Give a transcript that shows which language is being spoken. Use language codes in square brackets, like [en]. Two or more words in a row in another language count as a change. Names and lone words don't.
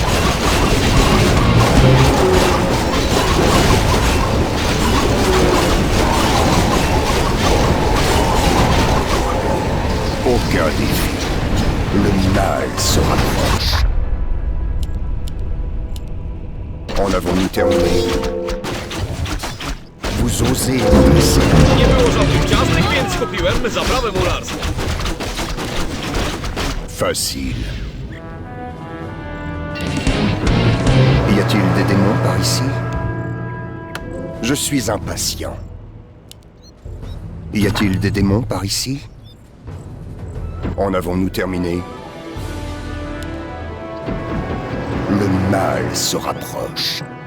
[fr] Aucun défi. Le mal se rapproche. En avons-nous terminé? Vous osez m'adresser la [pl] Nie było żadnych ciastek, więc kupiłem zaprawę mularską. [fr] Facile. Y a-t-il des démons par ici? Je suis impatient. Y a-t-il des démons par ici? En avons-nous terminé? Le mal se rapproche.